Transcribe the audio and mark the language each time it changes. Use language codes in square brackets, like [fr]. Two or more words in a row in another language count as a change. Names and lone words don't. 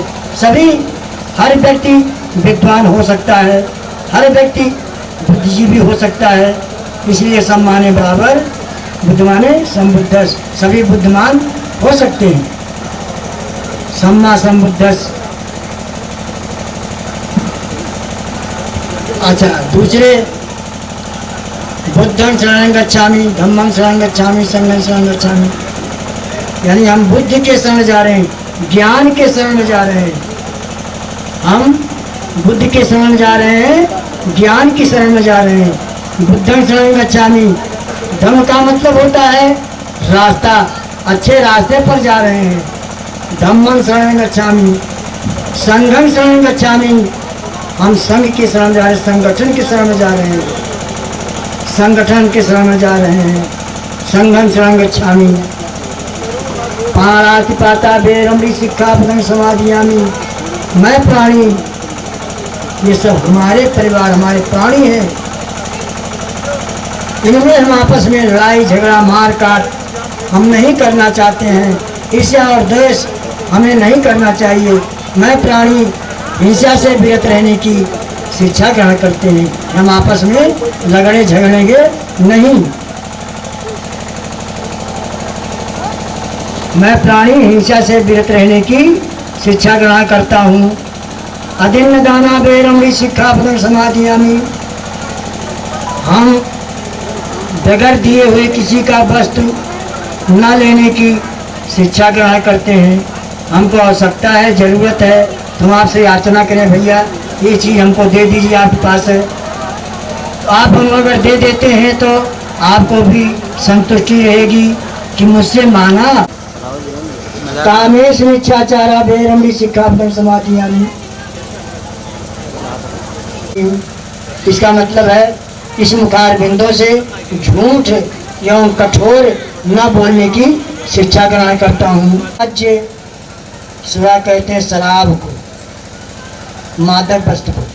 [hi] सभी हर व्यक्ति विद्वान हो सकता है, हर व्यक्ति बुद्धिजीवी हो सकता है, इसलिए सम्माने बराबर बुद्धमाने समबुद्ध, सभी बुद्धिमान हो सकते हैं। [pi] सम्मा समबुद्धस। [hi] अच्छा, दूसरे [pi] बुद्धं शरणं गच्छामि, धम्मं शरणं गच्छामि, संघं शरणं गच्छामि, [hi] यानी हम बुद्ध के शरण जा रहे हैं, ज्ञान के शरण में जा रहे हैं। हम बुद्ध के शरण जा रहे हैं, ज्ञान की शरण में जा रहे हैं। [pi] बुद्धं शरणं गच्छामि, [hi] धम्म का मतलब होता है रास्ता, अच्छे रास्ते पर जा रहे हैं। [pi] धम्मं शरणं गच्छामि, संघं शरणं गच्छामि, [hi] हम संघ की शरण जा रहे हैं, संगठन की शरण में जा रहे हैं, संगठन के शरण में जा रहे हैं। [pi] संघं शरणं गच्छामि, पाणातिपाता बेरमणि सिक्खापदं समादियामि, [hi] मैं प्राणी, ये सब हमारे परिवार, हमारे प्राणी हैं। इनमें हम आपस में लड़ाई झगड़ा मार काट हम नहीं करना चाहते हैं। ईर्ष्या और द्वेष हमें नहीं करना चाहिए। मैं प्राणी हिंसा से विरत रहने की शिक्षा ग्रहण करते हैं। हम आपस में झगड़े झगड़ेंगे नहीं। मैं प्राणी हिंसा से विरत रहने की शिक्षा ग्रहण करता हूँ। [pi] अदिन्न दाना बेरमणि सिक्खापदं समादियामि, [hi] हम बगैर दिए हुए किसी का वस्तु न लेने की शिक्षा ग्रहण करते हैं। हमको आवश्यकता है, जरूरत है, तो हम आपसे याचना करें, भैया ये चीज़ हमको दे दीजिए, आपके पास है। तो आप हम अगर दे देते हैं तो आपको भी संतुष्टि रहेगी कि मुझसे मांगा। [pi] कामेश मिच्छाचारा बेरमणि सिक्खापदं समादियामि, [hi] इसका मतलब है इस मुखार बिंदु से झूठ एवं कठोर न बोलने की शिक्षा ग्रहण करता हूँ। मज्जे, सुरा कहते हैं शराब को, मादक वस्तु को।